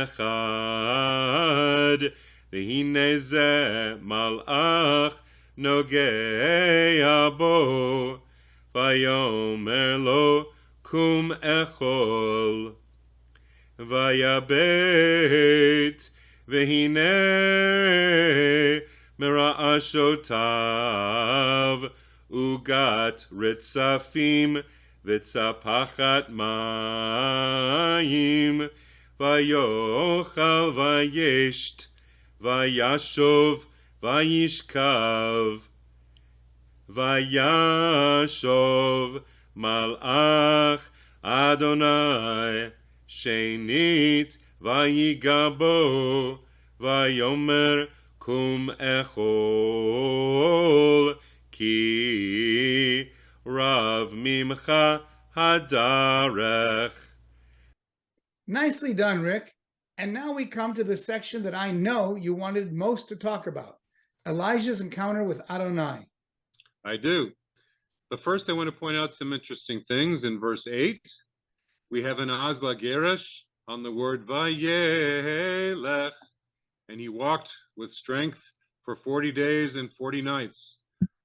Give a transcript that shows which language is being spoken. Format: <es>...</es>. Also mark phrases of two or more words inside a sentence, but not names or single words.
<he>אחד והנה זה מלאך נגע בו ויאמר לו קום אכול ויבט והנה מראשתיו עגת רצפים וצפחת מים ויאכל וישת וישב וישכב וישב מלאך אדוני שנית ויגע בו ויאמר קום אכל כי רב ממך הדרך.</he> <en>Nicely done, Rick. And now we come to the section that I know you wanted most to talk about, Elijah's encounter with Adonai. I do. But first I want to point out some interesting things. In verse 8, we have an</en> <he>אזלא גרש</he> <en>on the word Vayelech, and he walked with strength for 40 days and 40 nights.</en>